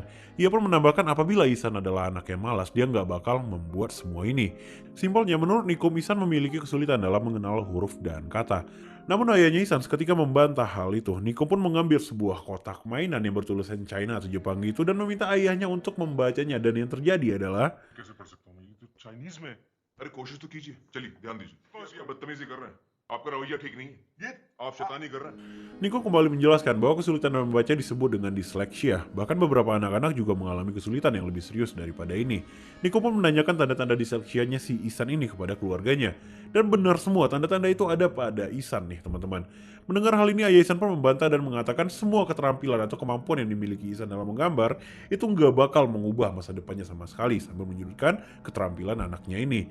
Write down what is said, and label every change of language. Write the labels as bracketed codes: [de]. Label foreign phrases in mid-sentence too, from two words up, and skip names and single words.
[id] Ia pun menambahkan apabila Ihsan adalah anak yang malas, dia gak bakal membuat semua ini. Simpelnya, menurut Nikom, Ihsan memiliki kesulitan dalam mengenal huruf dan kata. Namun ayahnya Ihsan seketika membantah hal itu. Nikom pun mengambil sebuah kotak mainan yang bertulisan China atau Jepang itu dan meminta ayahnya untuk membacanya, dan yang terjadi adalah [hi] कैसे पढ़ सकता हूँ ये तो चाइनीज में अरे कोशिश तो कीजिए चलिए ध्यान दीजिए ये बदतमीजी कर रहे हैं आपका रवैया ठीक नहीं है ये आप शैतानी कर रहे हैं [id] Nikom kembali menjelaskan bahwa kesulitan dalam membaca disebut dengan disleksia. Bahkan beberapa anak-anak juga mengalami kesulitan yang lebih serius daripada ini. Nikom pun menanyakan tanda-tanda disleksianya si Ihsan ini kepada keluarganya. Dan benar semua tanda-tanda itu ada pada Ihsan nih teman-teman. Mendengar hal ini, ayah Ihsan pun membantah dan mengatakan semua keterampilan atau kemampuan yang dimiliki Ihsan dalam menggambar itu nggak bakal mengubah masa depannya sama sekali, sambil menyudutkan keterampilan anaknya ini.